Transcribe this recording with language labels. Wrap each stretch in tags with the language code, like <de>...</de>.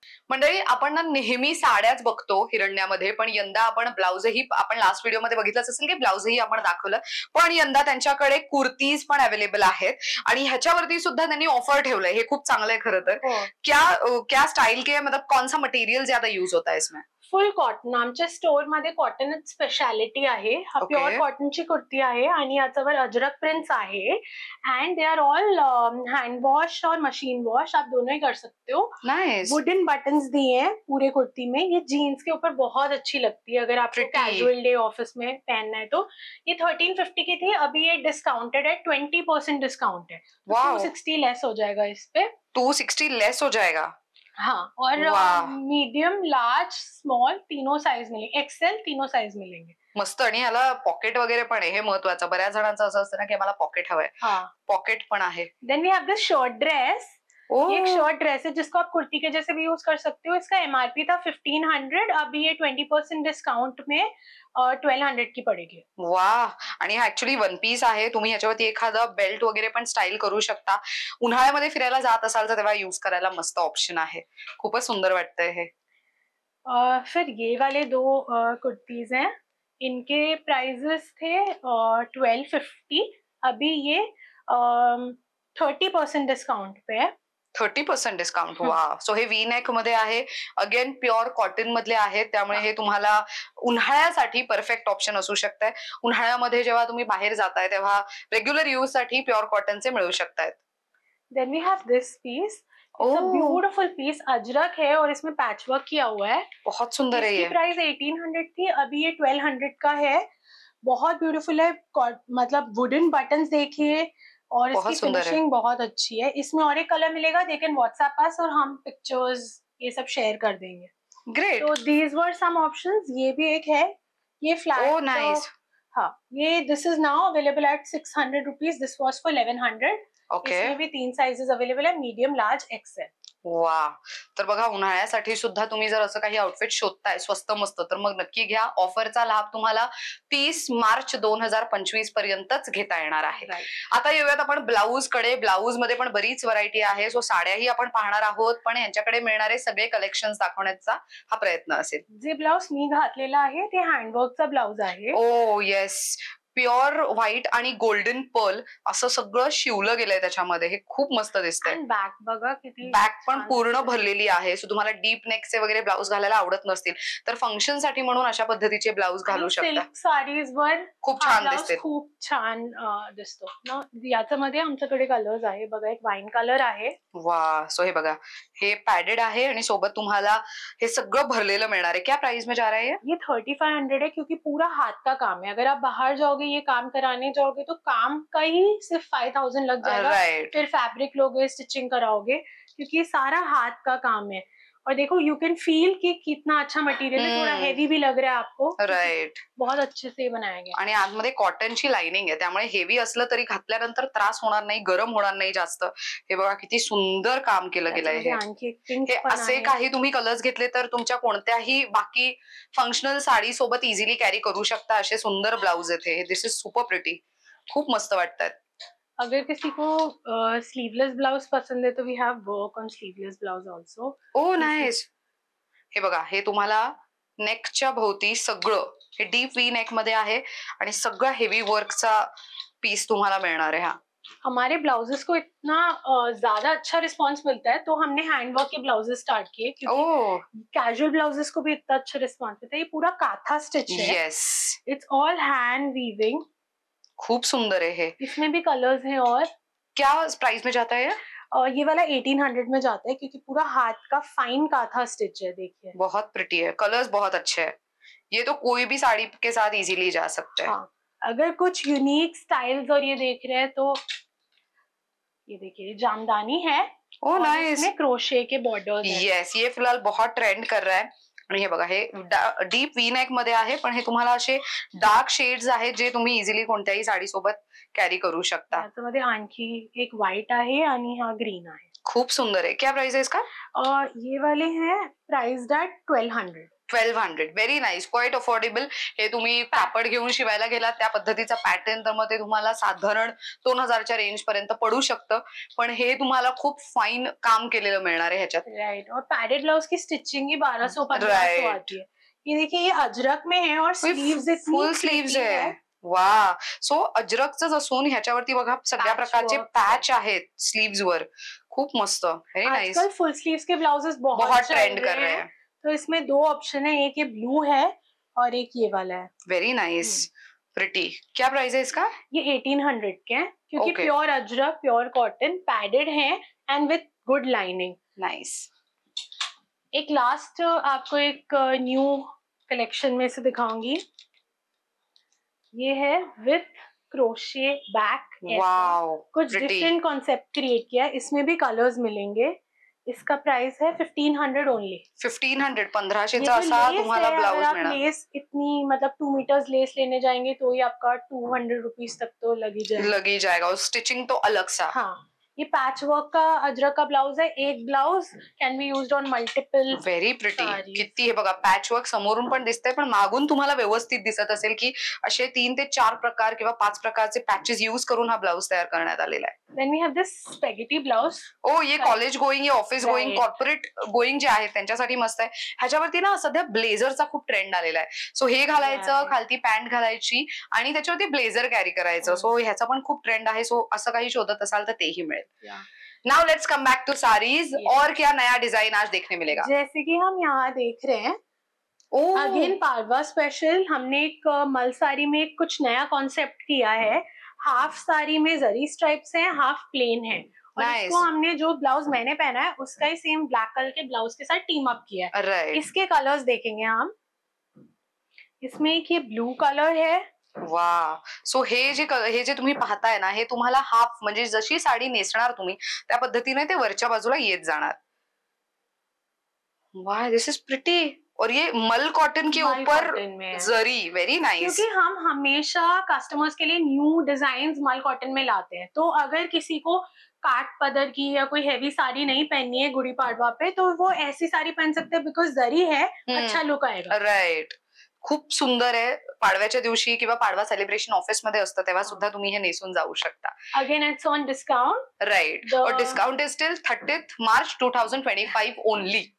<mr>मंडळी, आपण ना नेहमी साड्याच बघतो हिरण्यामध्ये, पण यंदा आपण ब्लाउजही, आपण लास्ट व्हिडिओमध्ये बघितलंच असेल की ब्लाउजही आपण दाखवलं, पण यंदा त्यांच्याकडे कुर्तीज पण अवेलेबल आहेत आणि ह्याच्यावरती सुद्धा त्यांनी ऑफर ठेवलंय. हे खूप चांगलं आहे खरं तर.</mr> <hi>क्या स्टाईल के मतलब कौन सा मटेरियल ज्यादा यूज होता है इसमें?</hi> <en>Full cotton.</en> <mr>आमच्या स्टोर मध्ये कॉटनच स्पेशालिटी आहे. हा प्युअर कॉटनची कुर्ती आहे आणि याच्यावर अजरक प्रिंट्स आहे.</mr> <en>and they are all hand wash</en> <hi>और मशीन वॉश, आप दोनों ही कर सकते हो.</hi> <en>Nice.</en> <hi>वुडन बटन्स दिए हैं पूरे कुर्ती में. ये जीन्स के ऊपर बहुत अच्छी लगती है अगर आपको कैजुअल डे ऑफिस में पहनना है तो. ये 1350 की थी, अभी ये डिस्काउंटेड है, 20% डिस्काउंट है. 260 लेस हो जाएगा इस पे. 260 लेस हो जाएगा. हाँ, और मीडियम, लार्ज, स्मॉल तीनों साइज मिलेंगे, एक्सेल तीनों साइज मिलेंगे.</hi> <mr>मस्त. आणि ह्याला पॉकेट वगैरे पण आहे, हे महत्वाचं. बऱ्याच जणांचं असं असतं ना की मला पॉकेट हवंय. पॉकेट पण आहे.</mr> <en>Then we have this short dress.</en> <hi>एक शॉर्ट ड्रेस है जिसको आप कुर्ती के जैसे भी यूज कर सकते हो. इसका एमआरपी था 1500, अभी ये 20% डिस्काउंट में 1200 की पड़ेगी. वाह.</hi> <mr>आणि हा ऍक्च्युअली वन पीस आहे. तुम्ही ह्याच्यावरती एखादा बेल्ट वगैरे पण स्टाईल करू शकता. उन्हाळ्यामध्ये फिरायला जात असाल तर तेव्हा युज करायला मस्त ऑप्शन आहे. खूपच सुंदर वाटतंय हे.</mr> <hi>फिर ये वाले दो कुर्तीज हैं, इनके प्राइजेस थे 1250, अभी ये 30% डिस्काउंट पे है.</hi> <mr>30% डिस्काउंट. वा.</mr> <en>so हे V neck</en> <mr>मध्ये आहे. अगेन प्युअर कॉटन मधले आहेत, त्यामुळे हे तुम्हाला उन्हाळ्यासाठी परफेक्ट ऑप्शन असू शकतंय. उन्हाळ्यामध्ये जेव्हा तुम्ही बाहेर जाताय तेव्हा रेग्युलर यूज साठी प्युअर कॉटनचे मिळू शकतायत.</mr> <en>Then we have this piece. It's a beautiful piece,</en> <hi>Ajrak है और इसमें पैच वर्क किया हुआ है. बहुत सुंदर है ये. इसकी प्राइस 1800 थी, अभी ये 1200 का है. बहुत ब्यूटीफुल है. मतलब वुडन बटन्स देखिए और इसकी फिनिशिंग बहुत अच्छी है. इसमें और एक कलर मिलेगा,</hi> <en>they can WhatsApp us</en> <hi>और हम पिक्चर्स ये सब शेयर कर देंगे.</hi> <en>Great.</en> <hi>तो</hi> <en>These were some options.</en> <hi>ये भी एक है, ये फ्लैट.</hi> <en>Oh nice. हाँ, ये this is now available at 600 rupees. This was for 1100.</en> <hi>इसमें भी 3 साइजेस अवेलेबल है,</hi> <en>Medium, large, XL.</en> <mr>वा, तर बघा उन्हाळ्यासाठी सुद्धा तुम्ही जर असं काही आउटफिट शोधताय स्वस्त मस्त, तर मग नक्की घ्या. ऑफरचा लाभ तुम्हाला 30 मार्च 2025 पर्यंतच घेता येणार आहे. आता येऊयात आपण ब्लाऊज कडे. ब्लाऊज मध्ये पण बरीच व्हरायटी आहे. सो साड्याही आपण पाहणार आहोत, पण यांच्याकडे मिळणारे सगळे कलेक्शन्स दाखवण्याचा हा प्रयत्न असेल. जे ब्लाऊज मी घातलेला आहे ते हँडवर्कचा ब्लाऊज आहे.</mr> <en>oh yes,</en> <mr>प्युअर व्हाईट आणि गोल्डन पर्ल असं सगळं शिवलं गेलंय त्याच्यामध्ये. हे खूप मस्त दिसतंय. बॅक बघा किती, बॅक पण पूर्ण भरलेली आहे. सो तुम्हाला डीप नेकचे वगैरे ब्लाऊज घालायला आवडत नसतील तर फंक्शन साठी म्हणून अशा पद्धतीचे ब्लाऊज घालू शकता. सिल्क साडीज वर खूप छान दिसते, खूप छान दिसतो ना. याच्यामध्ये आमच्याकडे कलर्स आहे बघा. एक वाईन कलर आहे. वा, सो हे बघा, हे पॅडेड आहे आणि सोबत तुम्हाला हे सगळं भरलेलं मिळणार आहे.</mr> <hi>क्या प्राइस में जा रहा है ये 3500 है, क्योंकि पूरा हाथ का काम है. अगर आप बाहर जाओगे ये काम कराने जाओगे तो काम का ही सिर्फ 5000 लग जाएगा. फिर फैब्रिक लोगे, स्टिचिंग कराओगे, क्योंकि सारा हाथ का काम है. और देखो</hi> <en>you can feel</en> <hi>कि कितना अच्छा मटेरियल है. थोड़ा हेवी भी लग रहा है आपको.</hi> <en>right,</en> <hi>बहुत अच्छे से बनाया गया.</hi> <mr>आणि आतमध्ये कॉटनची लाइनिंग आहे, त्यामुळे हेवी असलं तरी घातल्यानंतर त्रास होणार नाही, गरम होणार नाही जास्त. हे बघा किती सुंदर काम केलं गेलंय. हे असे काही तुम्ही कलर्स घेतले तर तुमच्या कोणत्याही बाकी फंक्शनल साडी सोबत इझिली कॅरी करू शकता. असे सुंदर ब्लाउज आहेत हे.</mr> <en>This is super pretty.</en> <mr>खूप मस्त वाटतात.</mr> <hi>अगर किसी को स्लीवलेस ब्लाउज पसंद है तो</hi> <en>We have work on sleeveless blouse also. Oh nice.</en> <mr>हे बघा, हे तुम्हाला नेकच्या भोवती सगळं हे डीप वी नेक मध्ये आहे आणि सगळं हेवी वर्कचा पीस तुम्हाला मिळणार आहे. हा</mr> <hi>हमारे ब्लाउजेस को इतना ज्यादा अच्छा रिस्पांस मिलता है तो हमने हैंडवर्क के ब्लाउजेस स्टार्ट किए, क्योंकि कैजुअल ब्लाउजेस को भी इतना अच्छा रिस्पांस मिलता है. ये पूरा काथा स्टिच है.</hi> <en>Yes, it's all hand weaving.</en> <hi>खूप सुंदर है. इसमें भी कलर्स हैं. और क्या प्राइस में जाता है ये वाला 1800 में जाता है, क्योंकि पूरा हाथ का फाइन काथा स्टिच है. देखिए बहुत प्रिटी है, कलर्स बहुत अच्छे हैं. ये तो कोई भी साड़ी के साथ इजीली जा सकते हैं. हाँ, अगर कुछ यूनिक स्टाइल्स और ये देख रहे हैं तो ये देखिए जामदानी है.</hi> <en>Oh nice.</en> <hi>इसमें क्रोशे के बॉर्डर्स हैं. यस, ये फिलहाल बहुत ट्रेंड कर रहा है.</hi> <mr>आणि हे बघा, हे डीप वी नेक मध्ये आहे, पण हे तुम्हाला असे डार्क शेड्स आहेत जे तुम्ही इझिली कोणत्याही साडी सोबत कॅरी करू शकता. याच्यामध्ये आणखी एक व्हाइट आहे आणि हा ग्रीन आहे. खूप सुंदर आहे.</mr> <hi>क्या प्राइस है इसका? ये वाले हैं priced eight 1200.</hi> <en>1200. Very nice, quite affordable.</en> <mr>हे तुम्ही कापड घेऊन शिवायला गेलात त्या पद्धतीचा पॅटर्न तर मग ते तुम्हाला साधारण 2000च्या रेंज पर्यंत पडू शकतं, पण हे तुम्हाला खूप फाईन काम केलेलं मिळणार आहे ह्याच्यात.</mr> <en>Right.</en> <hi>और पैडेड ब्लाउज की स्टिचिंग ही 1200-1500 आती है. ये देखिए ये अजरक में है और स्लीव्स फुल स्लीव्स है.</hi> <mr>वा, सो अजरकच असून ह्याच्यावरती बघा सगळ्या प्रकारचे पॅच आहेत स्लीव्स वर. खूप मस्त,</mr> <en>Very nice.</en> <hi>आजकल फुल स्लीव्स के ब्लाउजेस बहुत ट्रेंड कर रहे हैं. तो इसमें दो ऑप्शन है, एक ये ब्लू है और एक ये वाला है.</hi> <en>Very nice, pretty.</en> <hi>क्या प्राइस है इसका? ये 1800 के हैं, क्योंकि pure Ajrak, pure cotton, padded है and with good lining.</hi> <en>Nice.</en> <hi>एक लास्ट आपको एक न्यू कलेक्शन में से दिखाऊंगी. ये है विथ क्रोशे बैक. वाओ, कुछ डिफरेंट कॉन्सेप्ट क्रिएट किया. इसमें भी कलर्स मिलेंगे. इसका प्राइस है 1500 ओनली. 1500,</hi> <mr>1500चा असा तुम्हाला ब्लाउज मिळणार.</mr> <hi>लेस इतनी मतलब 2 मीटर्स लेस लेने जाएंगे तो ही आपका 200 रुपीज तक तो लग ही जाएगा. और स्टिचिंग तो अलग सा. हाँ, ये पैच वर्क का अजरक का ब्लाउज है.</hi> <en>एक blouse can be used on multiple. Very pretty.</en> <mr>किती हे बघा, पॅच वर्क समोरून पण दिसतंय, पण मागून तुम्हाला व्यवस्थित दिसत असेल की असे 3 ते 4 प्रकार किंवा 5 प्रकारचे पॅचेस यूज करून हा ब्लाउज तयार करण्यात आलेला आहे.</mr> <en>Then we have this spaghetti blouse.</en> <mr>ओ, ये कॉलेज गोईंग, ये ऑफिस गोईंग, कॉर्पोरेट गोईंग जे आहेत त्यांच्यासाठी मस्त आहे. ह्याच्यावरती ना सध्या ब्लेझरचा खूप ट्रेंड आलेला आहे. सो हे घालायचं, खालती पॅन्ट घालायची आणि त्याच्यावरती ब्लेझर कॅरी करायचं. सो ह्याचा पण खूप ट्रेंड आहे. सो असं काही शोधत असाल तर तेही मिळेल.</mr> <en>Now let's come back to saris.</en> <hi>और क्या नया डिजाइन आज देखने मिलेगा? जैसे कि हम यहाँ देख रहे हैं, अगेन पारवा स्पेशल. हमने एक मल साड़ी में कुछ नया कॉन्सेप्ट किया है. हाफ साड़ी में जरी स्ट्राइप्स हैं, हाफ प्लेन है. और इसको हमने जो ब्लाउज मैंने पहना है उसका ही सेम ब्लैक कलर के ब्लाउज के साथ टीम अप किया है. इसके कलर्स देखेंगे हम. इसमें एक ये ब्लू कलर है. वा, सो हे जे तुम्ही पाहताय ना, हे तुम्हाला हाफ म्हणजे जशी साडी नेसणार तुम्ही त्या पद्धतीने ते वरच्या बाजूला येत जाणार. वा,</hi> <en>This is pretty.</en> <hi>और ये मल कॉटन के ऊपर जरी, वेरी नाइस। क्योंकि हम हमेशा कस्टमर्स के लिए न्यू डिजाइन मल कॉटन में लाते हैं, तो अगर किसी को काट पदर की या कोई हेवी साड़ी नहीं पहननी है गुड़ी पाडवा पे, तो वो ऐसी साड़ी पहन सकते हैं, बिकॉज जरी है, अच्छा लुक आएगा।</hi> <mr>राइट, खूप सुंदर आहे. पाडव्याच्या दिवशी किंवा पाडवा सेलिब्रेशन ऑफिस मध्ये असतं तेव्हा सुद्धा तुम्ही हे नेसून जाऊ शकता.</mr> <en>Again it's on discount. Right, और discount is till 30th March 2025 only.</en>